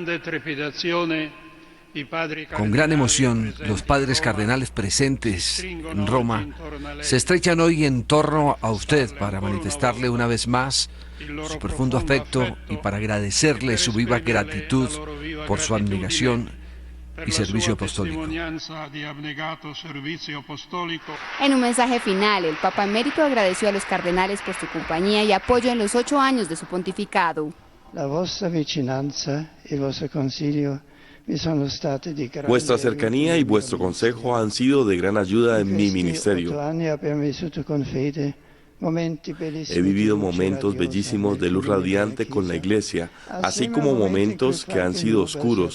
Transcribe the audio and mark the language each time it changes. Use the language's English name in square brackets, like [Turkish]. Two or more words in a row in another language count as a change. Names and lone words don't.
[Spanish] gran emoción, los padres cardenales presentes en Roma se estrechan hoy en torno a usted para manifestarle una vez más su profundo afecto y para agradecerle su viva gratitud por su abnegación y servicio apostólico. En un mensaje final, el Papa Emérito agradeció a los cardenales por su compañía y apoyo en los 8 años de su pontificado. [Italian] La vostra vicinanza e il vostro consiglio. [Spanish] Vuestra cercanía y vuestro consejo han sido de gran ayuda en mi ministerio. He vivido momentos bellísimos de luz radiante con la Iglesia, así como momentos que han sido oscuros.